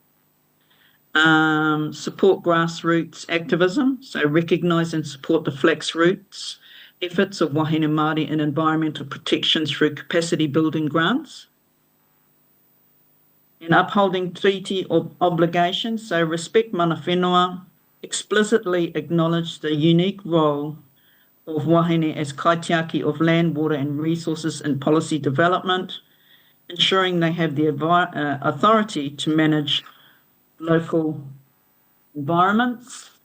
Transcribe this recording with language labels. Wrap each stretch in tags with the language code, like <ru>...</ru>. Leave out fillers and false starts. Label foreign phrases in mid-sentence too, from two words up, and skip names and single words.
<en>Support grassroots activism, so recognise and support the flex roots efforts of</en> <mi>wahine Māori</mi> <en>in environmental protection through capacity building grants. And upholding treaty obligations, so respect</en> <mi>mana whenua,</mi> <en>explicitly acknowledge the unique role of wahine as kaitiaki of land, water and resources in policy development, ensuring they have the authority to manage local environments,</en>